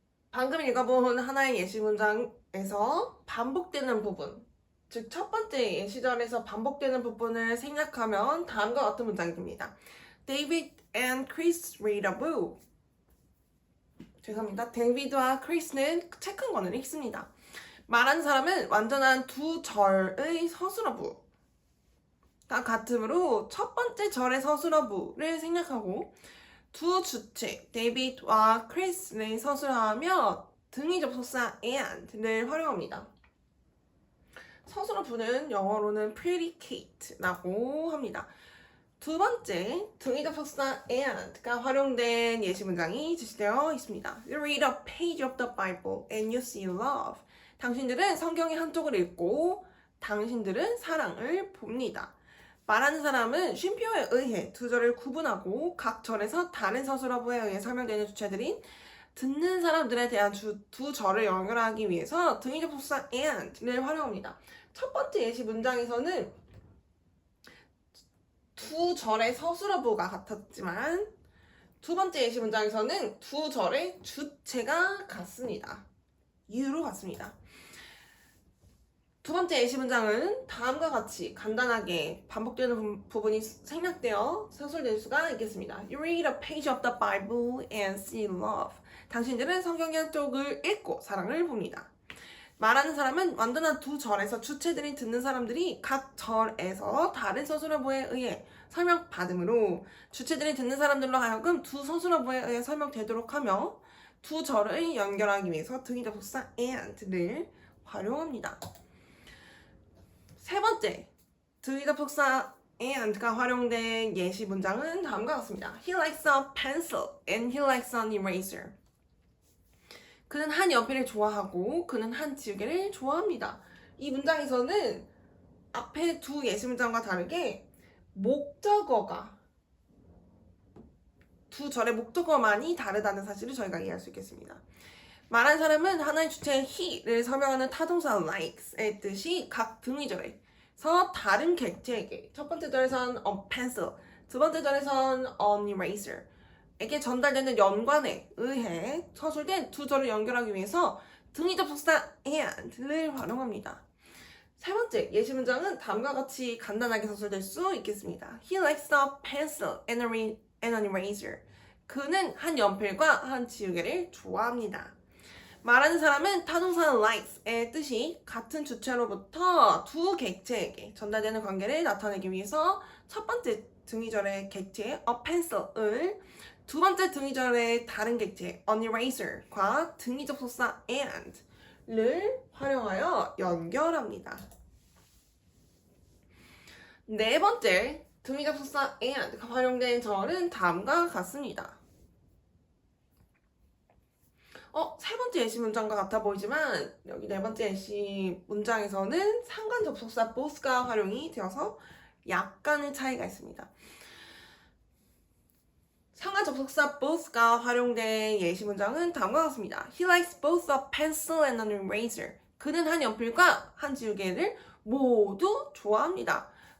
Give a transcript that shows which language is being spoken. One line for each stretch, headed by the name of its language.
Korean: 방금 읽어본 하나의 예시 문장에서 반복되는 부분, 즉 첫 번째 예시절에서 반복되는 부분을 생략하면 다음과 같은 문장이 됩니다.
English: David and Chris read a book.
Korean: 죄송합니다. 데이비드와 크리스는 책 한 권을 읽습니다. 말한 사람은 완전한 두 절의 서술어부가 같으므로 첫 번째 절의 서술어부를 생략하고 두 주체 데이비드와 크리스를 서술하며 등위 접속사 and를 활용합니다. 서술어부는 영어로는 predicate라고 합니다. 두 번째, 등위 접속사 and가 활용된 예시 문장이 제시되어 있습니다.
English: You read a page of the Bible and you see love.
Korean: 당신들은 성경의 한쪽을 읽고 당신들은 사랑을 봅니다. 말하는 사람은 쉼표에 의해 두 절을 구분하고 각 절에서 다른 서술어부에 의해 설명되는 주체들인 듣는 사람들에 대한 두 절을 연결하기 위해서 등위 접속사 and를 활용합니다. 첫 번째 예시 문장에서는 두 절의 서술어부가 같았지만 두 번째 예시 문장에서는 두 절의 주체가 같습니다. you로 같습니다. 두 번째 예시 문장은 다음과 같이 간단하게 반복되는 부분이 생략되어 서술될 수가 있겠습니다.
English: You read a page of the Bible and see love.
Korean: 당신들은 성경의 한쪽을 읽고 사랑을 봅니다. 말하는 사람은 완전한 두 절에서 주체들이 듣는 사람들이 각 절에서 다른 서술어부에 의해 설명받으므로 주체들이 듣는 사람들로 하여금 두 서술어부에 의해 설명되도록 하며 두 절을 연결하기 위해서 등위 접속사 and를 활용합니다. 세 번째, 등위 접속사 and가 활용된 예시 문장은 다음과 같습니다.
English: He likes a pencil and he likes an eraser.
Korean: 그는 한 연필을 좋아하고 그는 한 지우개를 좋아합니다. 이 문장에서는 앞에 두 예시 문장과 다르게 목적어가 두 절의 목적어만이 다르다는 사실을 저희가 이해할 수 있겠습니다. 말한 사람은 하나의 주체 he를 설명하는 타동사 likes의 뜻이 각 등위절에서 다른 객체에게 첫 번째 절에선 a pencil, 두 번째 절에선 an eraser 에게 전달되는 연관에 의해 서술된 두 절을 연결하기 위해서 등위 접속사 and를 활용합니다. 세 번째 예시 문장은 다음과 같이 간단하게 서술될 수 있겠습니다.
English: He likes a pencil and an eraser.
Korean: 그는 한 연필과 한 지우개를 좋아합니다. 말하는 사람은 타동사 likes의 뜻이 같은 주체로부터 두 객체에게 전달되는 관계를 나타내기 위해서 첫 번째 등위절의 객체 a pencil을 두 번째 등위절의 다른 객체 an eraser과 등위 접속사 and를 활용하여 연결합니다. 네 번째 등위 접속사 and가 활용된 절은 다음과 같습니다. 세 번째 예시 문장과 같아 보이지만 여기 네 번째 예시 문장에서는 상관 접속사 both가 활용이 되어서 약간의 차이가 있습니다. 상관 접속사 both가 활용된 예시 문장은 다음과 같습니다.
English: He likes both a pencil and an eraser.
Korean: 그는 한 연필과 한 지우개를 모두 좋아합니다.